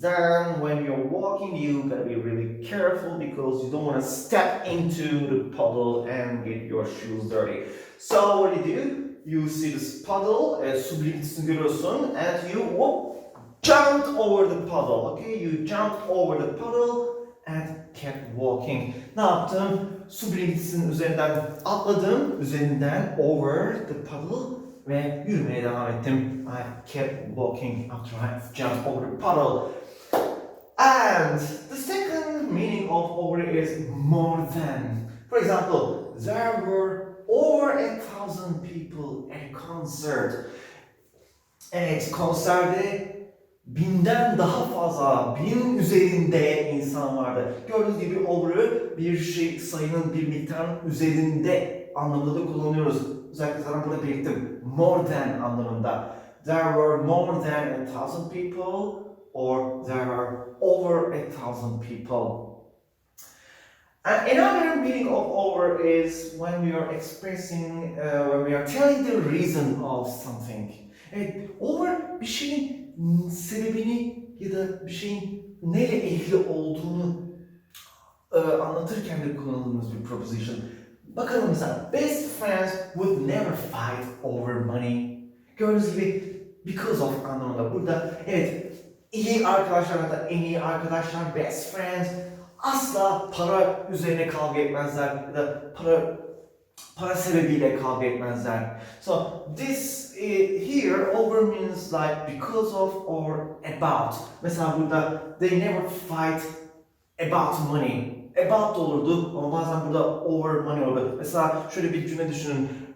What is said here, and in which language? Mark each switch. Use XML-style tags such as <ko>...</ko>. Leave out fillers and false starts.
<en>Then when you're walking, you gotta be really careful because you don't want to step into the puddle and get your shoes dirty. So what do? You see this puddle,</en> <tr>su birikintisini görüyorsun,</tr> <en>and you jumped over the puddle. Okay, you jumped over the puddle and kept walking.</en> <tr>Ne yaptım? Su birikintisinin üzerinden atladım, üzerinden</tr> <en>over the puddle</en> <tr>ve yürümeye devam ettim.</tr> <en>I kept walking after I jumped over the puddle. And the second different meaning of over is more than. For example, there were over 1,000 people at a concert.</en> <tr>Evet, konserde binden daha fazla, binin üzerinde insan vardı. Gördüğünüz gibi over'ı bir şey, sayının bir miktarın üzerinde anlamında da kullanıyoruz. Özellikle zaten burada belirttim.</tr> <en>More than anlamında. There were more than 1,000 people or there were over 1,000 people. And another meaning of over is when we are expressing, when we are telling the reason of something.</en> <tr>Evet, over bir şeyin sebebini ya da bir şeyin neyle ilgili olduğunu anlatırken de kullanıldığımız bir preposition. Bakalım mesela,</tr> <en>best friends would never fight over money.</en> <tr>Gördüğünüz gibi because of anlamında. Burada evet, iyi arkadaşlar ya da en iyi arkadaşlar, best friends asla para üzerine kavga etmezler ya da para sebebiyle kavga etmezler.</tr> <en>So this here over means like because of or about.</en> <tr>Mesela burada</tr> <en>they never fight about money.</en> <tr>About da olurdu ama bazen burada over money olurdu. Mesela şöyle bir cümle düşünün.</tr>